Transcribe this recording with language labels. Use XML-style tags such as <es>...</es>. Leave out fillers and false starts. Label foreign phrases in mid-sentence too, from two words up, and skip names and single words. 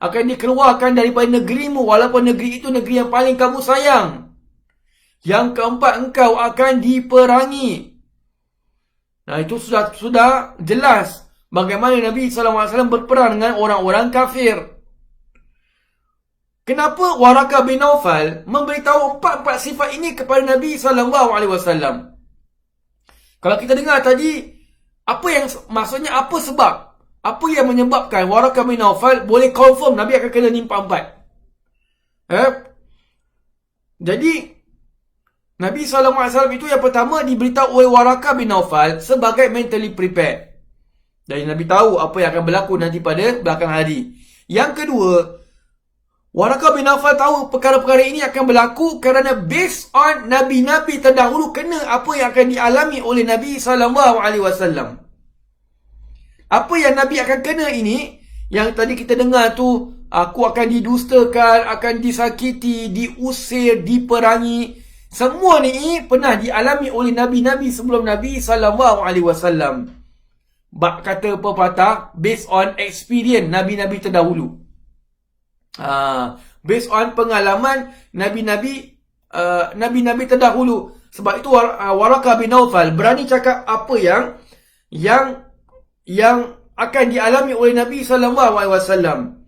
<ms>akan dikeluarkan daripada negerimu walaupun negeri itu negeri yang paling kamu sayang. Yang keempat, engkau akan diperangi. Nah, itu sudah jelas bagaimana Nabi SAW berperang dengan orang-orang kafir. Kenapa Waraqah bin Naufal memberitahu empat-empat sifat ini kepada Nabi SAW? Kalau kita dengar tadi, maksudnya apa sebab? Apa yang menyebabkan Waraqah bin Naufal boleh confirm Nabi akan kena ni empat-empat? Jadi, Nabi SAW itu yang pertama diberitahu oleh Waraqah bin Naufal sebagai</ms> <en>mentally prepared.</en> <ms>Jadi Nabi tahu apa yang akan berlaku nanti pada belakang hari. Yang kedua, Waraqah bin Naufal tahu perkara-perkara ini akan berlaku kerana</ms> <en>based on</en> <ms>Nabi-Nabi terdahulu kena apa yang akan dialami oleh Nabi SAW. Apa yang Nabi akan kena ini, yang tadi kita dengar tu, aku akan didustakan, akan disakiti, diusir, diperangi. Semua ni pernah dialami oleh Nabi-Nabi sebelum Nabi SAW. Kata pepatah,</ms> <en>based on experience</en> <ms>Nabi-Nabi terdahulu.</ms> <en>Based on</en> <ms>pengalaman Nabi-Nabi terdahulu. Sebab itu Waraqah bin Naufal berani cakap apa yang akan dialami oleh Nabi SAW.</ms>